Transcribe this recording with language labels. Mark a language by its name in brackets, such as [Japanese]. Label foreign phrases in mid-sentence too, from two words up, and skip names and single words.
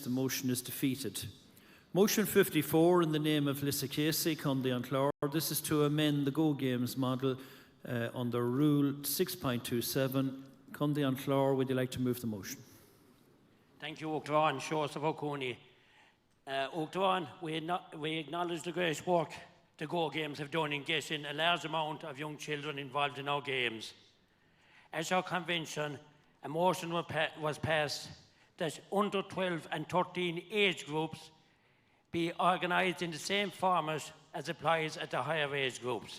[English] The motion is defeated. Motion 54 in the name of Lissa Casey, Conde an Clár. This is to amend the Go Games model under Rule 6.27. Conde an Clár, would you like to move the motion? Thank you, Uachtaráin. Shows of O'Coney. Uachtaráin, we acknowledge the great work the Go Games have done in getting a large amount of young children involved in our games. As our convention, a motion was passed that under 12 and 13 age groups be organised in the same format as applies at the higher age groups.